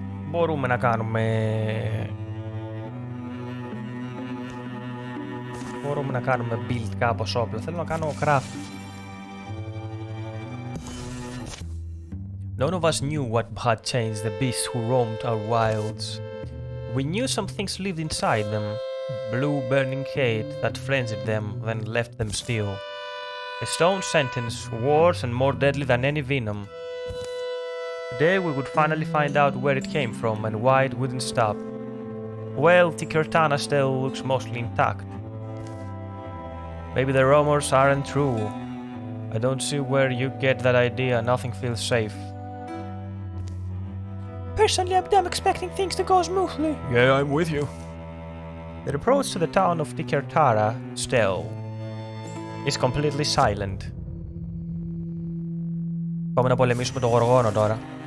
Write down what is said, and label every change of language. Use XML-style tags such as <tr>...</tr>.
<el>Μπορούμε να κάνουμε... Μπορούμε να κάνουμε build κάπως όπλα. Θέλω να κάνω craft.</el> <en>None of us knew what had changed the beasts who roamed our wilds. We knew some things lived inside them. Blue burning hate that frenzied them, then left them still. A stone sentence, worse and more deadly than any venom. Today we would finally find out where it came from and why it wouldn't stop. Well, Tikertana still looks mostly intact. Maybe the rumors aren't true. I don't see where you get that idea. Nothing feels safe. Personally, I'm expecting things to go smoothly. Yeah, I'm with you. The approach to the town of Tikertara still is completely silent.</en> <el>Πάμε να πολεμήσουμε τον Γοργόνο τώρα.</el>